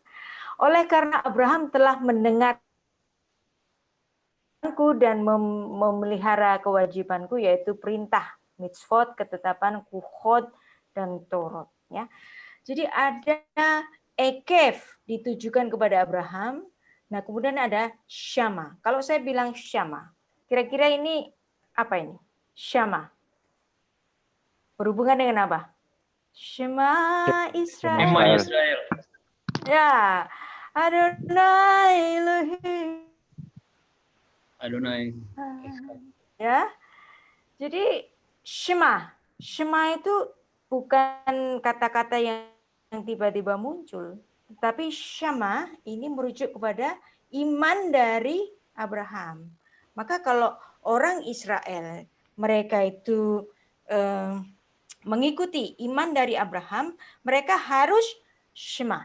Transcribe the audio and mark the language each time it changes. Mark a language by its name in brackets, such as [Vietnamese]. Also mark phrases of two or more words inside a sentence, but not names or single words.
[Indonesian] Oleh karena Abraham telah mendengarku dan memelihara kewajibanku, yaitu perintah, mitzvot, ketetapan, kuhod, dan torot, ya. Jadi ada ekef ditujukan kepada Abraham. Nah, kemudian ada syama. Kalau saya bilang syama, kira-kira ini apa ini? Syama. Berhubungan dengan apa? [Hebrew] שמע ישראל. שמע ישראל. Ya. אדוני אלוהים. Adonai. [Indonesian] Ya. Jadi Shema. Shema itu bukan kata-kata yang tiba-tiba muncul. Tapi Syama ini merujuk kepada iman dari Abraham. Maka kalau orang Israel, mereka itu mengikuti iman dari Abraham, mereka harus Shema.